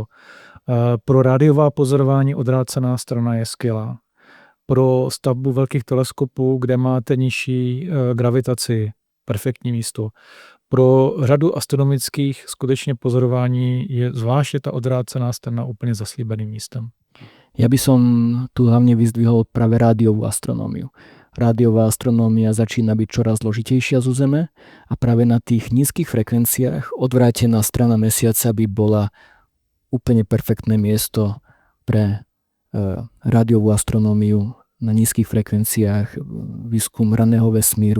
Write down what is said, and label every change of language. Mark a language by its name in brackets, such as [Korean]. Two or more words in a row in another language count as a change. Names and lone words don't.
[Czech] Pro rádiová pozorování odvrácená strana je skvělá. Pro stavbu velkých teleskopů, kde máte nižší gravitaci, perfektní místo. Pro řadu astronomických skutečně pozorování je zvláště ta odvrácená strana úplně zaslíbeným místem. [Slovak] Ja by som tu hlavne vyzdvihol práve rádiovú astronómiu. Rádiová astronómia začína byť čoraz zložitejšia zo Zeme a práve na tých nízkych frekvenciách odvrátená strana Mesiaca by bola úplne perfektné miesto pre rádiovú astronómiu na nízkych frekvenciách, výskum raného vesmíru.